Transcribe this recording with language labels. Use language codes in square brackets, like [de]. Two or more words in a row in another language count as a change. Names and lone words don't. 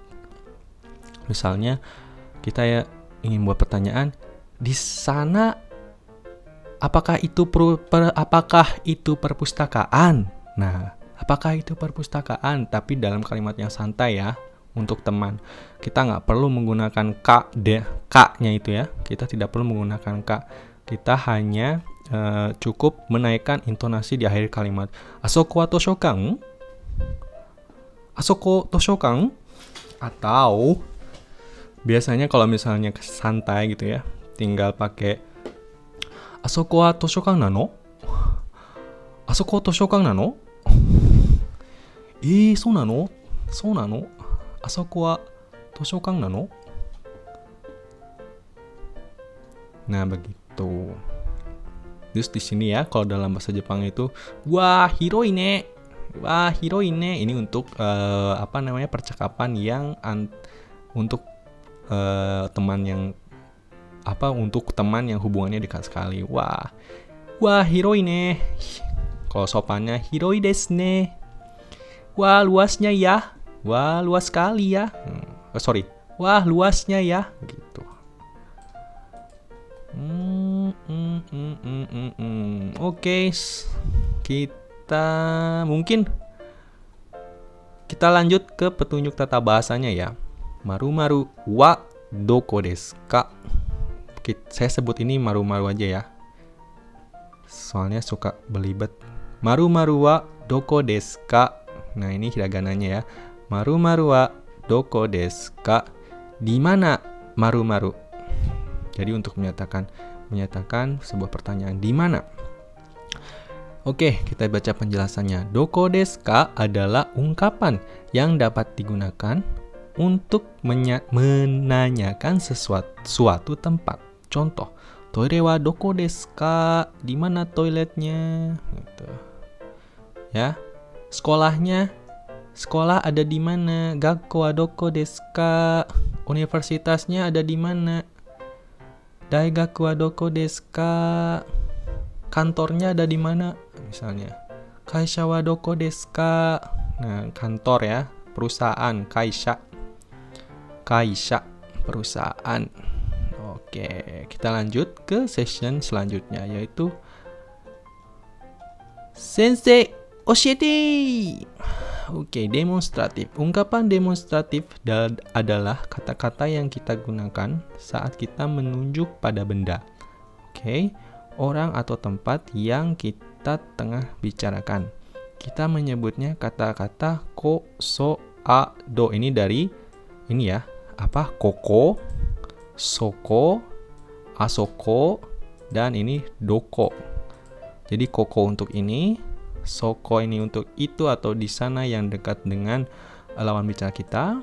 [id] Misalnya, kita ya ingin buat pertanyaan, di sana apakah itu perpustakaan? Nah, apakah itu perpustakaan? Tapi dalam kalimat yang santai ya, untuk teman. Kita nggak perlu menggunakan ka-nya itu ya. Kita tidak perlu menggunakan ka. Kita hanya cukup menaikkan intonasi di akhir kalimat. [ja] あそこは図書館？あそこ図書館? Atau biasanya kalau misalnya santai gitu ya, tinggal pakai あそこは図書館なの? あそこ図書館なの？そうなの? そうなの？あそこは図書館なの? [id] Nah, begitu. Terus di sini ya, kalau dalam bahasa Jepang itu, wah, [ja] 広いね. わあ、広いね. [id] Ini untuk percakapan yang untuk teman yang untuk teman yang hubungannya dekat sekali. [ja] わあ、広いね. [id] Kalau sopannya [ja] 広いですね. [id] Wah, luasnya ya. Wah, luas sekali ya. Wah, luasnya ya. Gitu. Oke, kita lanjut ke petunjuk tata bahasanya ya. [ja] 丸々はどこですか? [id] Saya sebut ini maru-maru aja ya, soalnya suka belibet. [ja] 丸々はどこですか? [id] Nah, ini hiragananya ya. [ja] 丸々はどこですか? [id] Di mana maru-maru? Jadi untuk menyatakan sebuah pertanyaan di mana. Oke, kita baca penjelasannya. [ja] どこですか [id] adalah ungkapan yang dapat digunakan untuk menanyakan suatu tempat. Contoh, [ja] トイレはどこですか? [id] Di mana toiletnya? Gitu. Ya. Sekolah ada di mana? [ja] 学校はどこですか? [id] Universitasnya ada di mana? [ja] 大学はどこですか? [id] Kantornya ada di mana? Misalnya, [ja] 会社はどこですか? [id] Nah, kantor ya, perusahaan, kaisha, perusahaan. Oke, kita lanjut ke session selanjutnya, yaitu [ja] 先生、教えて! [id] Oke, demonstratif. Ungkapan demonstratif adalah kata-kata yang kita gunakan saat kita menunjuk pada benda. Oke, orang atau tempat yang kita tengah bicarakan. Kita menyebutnya kata-kata ko, so, a, do. Ini dari koko, soko, asoko, dan ini doko. Jadi koko untuk ini, soko ini untuk itu atau di sana yang dekat dengan lawan bicara kita.